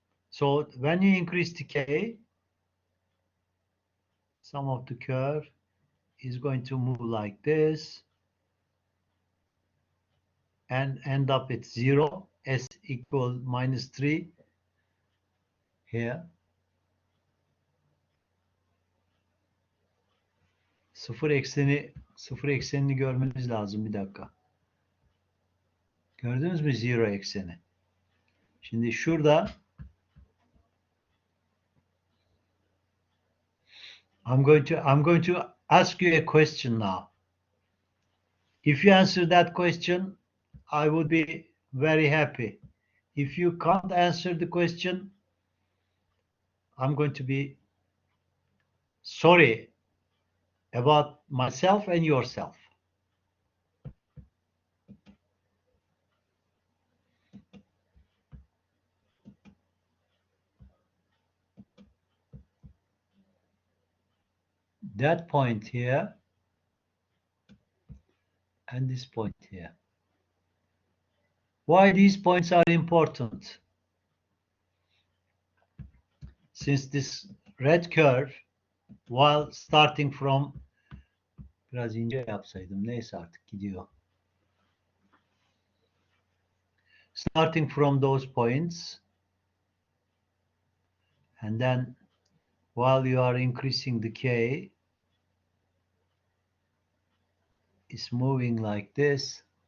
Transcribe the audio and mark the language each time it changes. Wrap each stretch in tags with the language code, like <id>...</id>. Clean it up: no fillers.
<en>So when you increase the k, sum of the curve is going to move like this and end up at 0, s equal -3 here.</en> <tr>Sıfır eksenini görmeniz lazım, bir dakika. Gördünüz mü 0 ekseni? Şimdi şurada</tr> <en>I'm going to ask you a question now. If you answer that question, I would be very happy. If you can't answer the question, I'm going to be sorry about myself and yourself. That point here and this point here. Why these points are important? Since this red curve, while starting from,</en> <tr>biraz ince yapsaydım, neyse artık gidiyor.</tr> <en>Starting from those points, and then while you are increasing the k, it's moving like this.</en>